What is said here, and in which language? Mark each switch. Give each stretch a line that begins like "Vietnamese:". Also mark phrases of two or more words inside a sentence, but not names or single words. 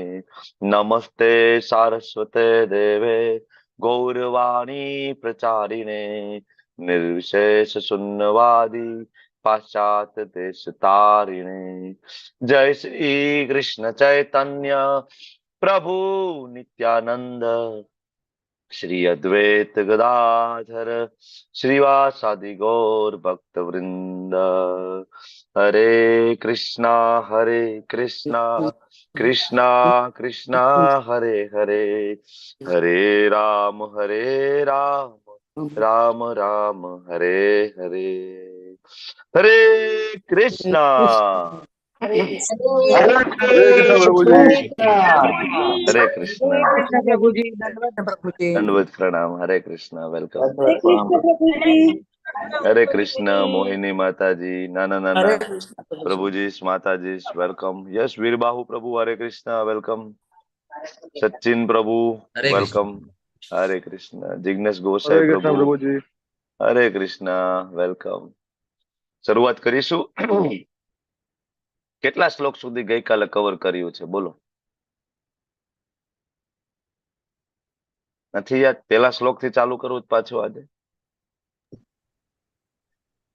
Sanskrit: नमस्ते सारस्वते देवे गौरवाणी प्रचारिणे निर्विशेष शून्यवादी पाश्चात्य देश तारिणे. जय श्री कृष्ण चैतन्य प्रभु नित्यानंद श्री अद्वैत गदाधर श्रीवासादि गौर भक्त वृंद. हरे कृष्णा कृष्णा कृष्णा हरे हरे, हरे राम राम राम राम हरे हरे.
Hindi: हरे कृष्णा. हरे
Gujarati: હરે કૃષ્ણ પ્રભુજી.
Hindi: हरे कृष्णा. कृष्ण प्रभु जी। धन्यवाद प्रभु जी। दंडवत प्रणाम. हरे कृष्णा. वेलकम.
Gujarati: દંડવત પ્રણામ પ્રભુજી.
Hindi: हरे कृष्ण मोहिनी माताजी, नाना नाना हरे कृष्ण प्रभु जी। प्रभुजी माताजी वेलकम. यस वीरबाहु प्रभु हरे कृष्ण वेलकम. सचिन प्रभु हरे कृष्ण। वेलकम. हरे कृष्ण. जिग्नेश
Gujarati: હરે
Hindi: गोसाई
Gujarati: કૃષ્ણ
Hindi: प्रभु
Gujarati: પ્રભુજી.
Hindi: हरे कृष्ण वेलकम.
Gujarati: શરૂઆત કરીશું. કેટલા શ્લોક સુધી ગઈકાલે કવર કર્યું છે બોલો? નથી યાદ? પેલા શ્લોક થી ચાલુ કરું પાછું આજે.